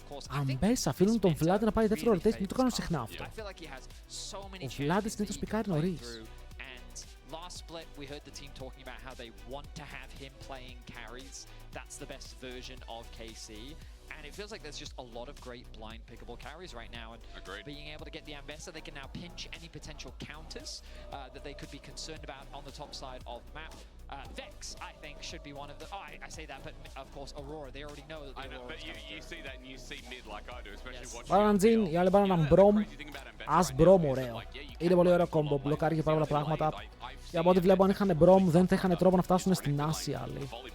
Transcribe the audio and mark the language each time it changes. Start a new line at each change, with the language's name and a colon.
Greek: Αμπέσα, αφήνουν τον Vladi να πάει δεύτερο rotation, μην το κάνουν συχνά αυτό. Ο Vladi συνήθως πικάρει νωρίς.
English: Last split, we heard the team talking about how they want to have him playing carries. That's the best version of KC. And it feels like there's just a lot of great blind pickable carries right now. And being able to get the Ambessa, they can now pinch any potential counters that they could be concerned about on the top side of the map. Vex, I think, should be one of the... Oh, I say that, but of course, Aurora, they already know that the Aurora... But you see that and you see mid like I do, especially watching...
Greek: Πάραν Jin, οι άλλοι πάραν έναν Brom. Ας Brom, ωραίο. Είναι πολύ ωραίο κόμπο, μπλοκάρει και πάρα πολλά πράγματα. Και από ό,τι βλέπω, αν είχαν Brom, δεν θα είχαν τρόπο να φτάσουν στην Άση άλλοι.